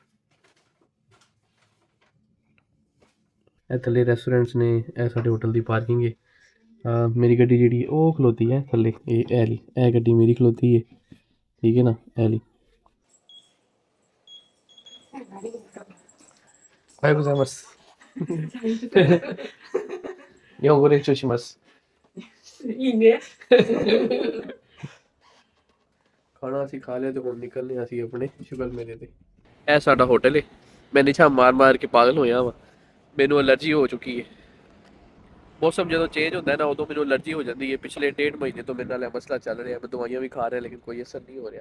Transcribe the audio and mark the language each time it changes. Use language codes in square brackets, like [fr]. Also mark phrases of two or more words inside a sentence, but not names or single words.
[pa] ਇਹ ਥੱਲੇ ਰੈਸਟੋਰੈਂਟਸ ਨੇ, ਇਹ ਸਾਡੇ ਹੋਟਲ ਦੀ ਪਾਰਕਿੰਗ ਹੈ। ਮੇਰੀ ਗੱਡੀ ਜਿਹੜੀ ਉਹ ਖਲੋਤੀ ਹੈ ਥੱਲੇ, ਇਹ ਵਾਲੀ, ਇਹ ਗੱਡੀ ਮੇਰੀ ਖਲੋਤੀ ਹੈ, ਠੀਕ ਹੈ ਨਾ, ਇਹ ਵਾਲੀ। [ja] ਵਾਹਿਗੁਰੂ ਗੋਜ਼ਾਇਮਾਸ 日本語練習します。いいね [pa] ਖਾਣਾ ਅਸੀਂ ਖਾ ਲਿਆ ਤੇ ਹੁਣ ਨਿਕਲਨੇ ਅਸੀਂ ਆਪਣੇ ਸ਼ੁਗਰ ਮੇਲੇ ਤੇ। ਇਹ ਸਾਡਾ ਹੋਟਲ ਹੈ। ਮੈਂ ਨਿਸ਼ਾ ਮਾਰ ਕੇ ਪਾਗਲ ਹੋਇਆ ਵਾ, ਮੈਨੂੰ ਅਲਰਜੀ ਹੋ ਚੁੱਕੀ ਹੈ। ਮੌਸਮ ਜਦੋਂ ਚੇਂਜ ਹੁੰਦਾ ਨਾ ਉਦੋਂ ਮੈਨੂੰ ਅਲਰਜੀ ਹੋ ਜਾਂਦੀ ਹੈ। ਪਿਛਲੇ 1.5 ਮਹੀਨੇ ਤੋਂ ਮੇਰੇ ਨਾਲ ਇਹ ਮਸਲਾ ਚੱਲ ਰਿਹਾ। ਮੈਂ ਦਵਾਈਆਂ ਵੀ ਖਾ ਰਿਹਾ ਲੇਕਿਨ ਕੋਈ ਅਸਰ ਨਹੀਂ ਹੋ ਰਿਹਾ।